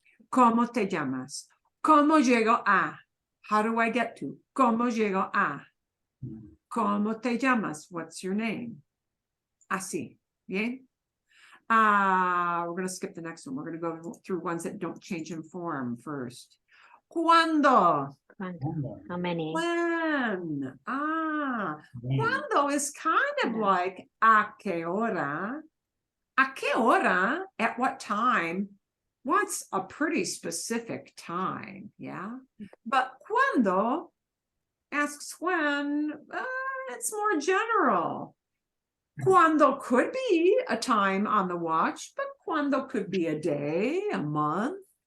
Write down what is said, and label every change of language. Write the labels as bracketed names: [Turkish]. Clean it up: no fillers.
[Spanish] ¿Cómo te llamas? ¿Cómo llego a? [English] How do I get to? [Spanish] ¿Cómo llego a? ¿Cómo te llamas? [English] What's your name? [Spanish] Así, bien? [English] We're going to skip the next one. We're going to go through ones that don't change in form first. [Spanish] ¿Cuándo? [English] How many? When? ¿Cuándo is kind of like [Spanish] ¿a qué hora? ¿A qué hora? [English] At what time? What's a pretty specific time, yeah? But ¿cuándo? Asks when, it's more general. Cuando could be a time on the watch, but cuando could be a day, a month.